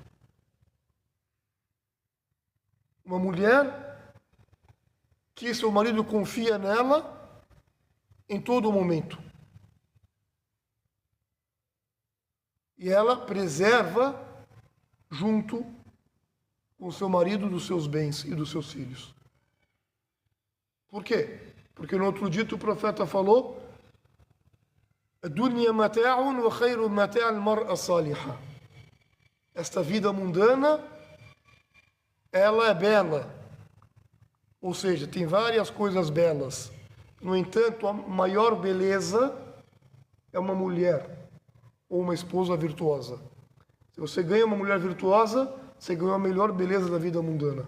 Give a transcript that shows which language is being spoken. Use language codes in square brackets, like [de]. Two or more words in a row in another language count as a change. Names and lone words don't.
[pt] Uma mulher que seu marido confia nela em todo momento. E ela preserva junto com seu marido dos seus bens e dos seus filhos. Por quê? Porque no outro dito o profeta falou: [ar] "الدنيا متاع وخير متاع المرأة الصالحة." [pt] Esta vida mundana, ela é bela. Ou seja, tem várias coisas belas. No entanto, a maior beleza é uma mulher. ou uma esposa virtuosa. Se você ganha uma mulher virtuosa, você ganhou a melhor beleza da vida mundana.